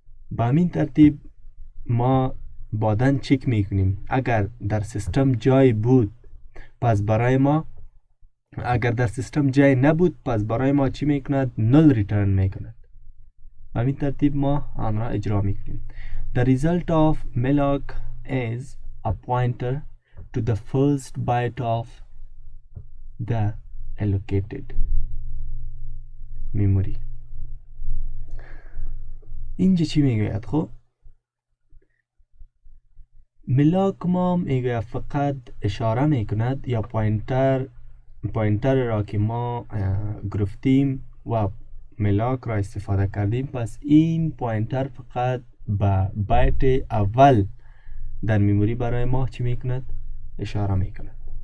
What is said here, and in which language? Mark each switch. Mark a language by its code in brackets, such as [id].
[fa] با همین ترتیب ما بعداً چک میکنیم اگر در سیستم جای بود، پس برای ما، اگر در سیستم جای نبود، پس برای ما چی میکند؟ نل ریترن میکند. به همین ترتیب ما آن را اجرا میکنیم. [en] The result of malloc is a pointer to the first byte of the allocated memory. [fa] اینجا چی میگوید؟ خب ملاک ما میگوید فقط اشاره میکند یا پوینتر را که ما گرفتیم و ملاک را استفاده کردیم، پس این پوینتر فقط به بایت اول در مموری برای ما چی میکند؟ اشاره میکند.